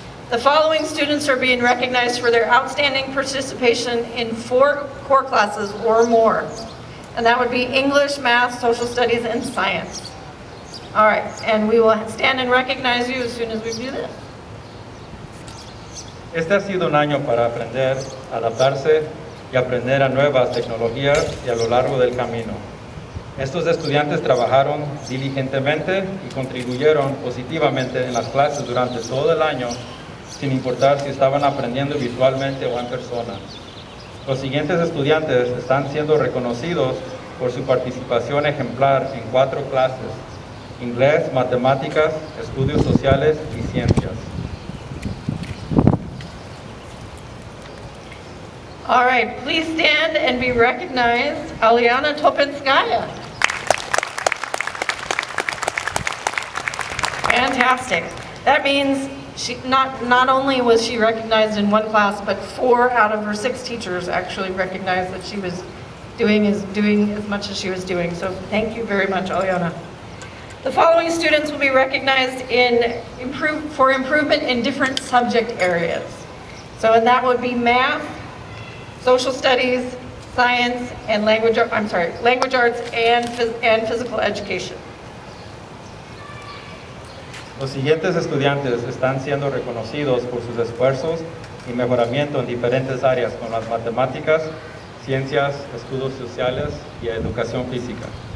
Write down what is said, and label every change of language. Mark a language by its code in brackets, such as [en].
[en] The following students are being recognized for their outstanding participation in 4 core classes or more. And that would be English, Math, Social Studies, and Science. All right, and we will stand and recognize you as soon as we do this. [es] Este ha sido un año para aprender, adaptarse y aprender a nuevas tecnologías y a lo largo del camino. Estos estudiantes trabajaron diligentemente y contribuyeron positivamente en las clases durante todo el año, sin importar si estaban aprendiendo virtualmente o en persona. Los siguientes estudiantes están siendo reconocidos por su participación ejemplar en 4 clases: inglés, matemáticas, estudios sociales y ciencias. [en] All right, please stand and be recognized. Aliana Topenskaya. Fantastic. That means she not only was she recognized in 1 class, but 4 out of her 6 teachers actually recognized that she was doing as much as she was doing. So thank you very much, Aliana. The following students will be recognized for improvement in different subject areas. And that would be math, social studies, science, and language arts and physical education. [es] Los siguientes estudiantes están siendo reconocidos por sus esfuerzos y mejoramiento en diferentes áreas como las matemáticas, ciencias, estudios sociales y educación física.